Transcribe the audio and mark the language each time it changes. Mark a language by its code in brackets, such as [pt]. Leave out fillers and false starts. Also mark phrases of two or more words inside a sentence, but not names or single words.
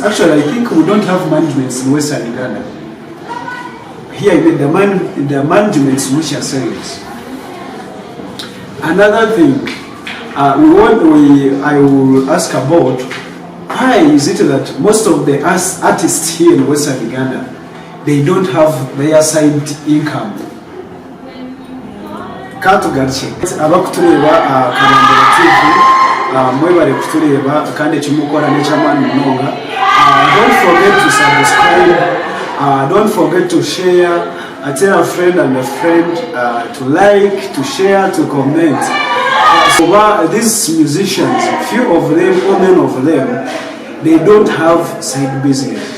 [en] Actually, I think we don't have managements in Western Uganda. Here, the managements which are serious. Another thing, I will ask about, why is it that most of the artists here in Western Uganda, they don't have their side income? [nyn] Katugache abakutureba Kabambiro TV mwebale kutureba kandi kimukora n'ekyamani munonga. [en] Don't forget to subscribe, don't forget to share, tell a friend and a friend to like, to share, to comment. So these musicians, few of them or many of them, they don't have side business.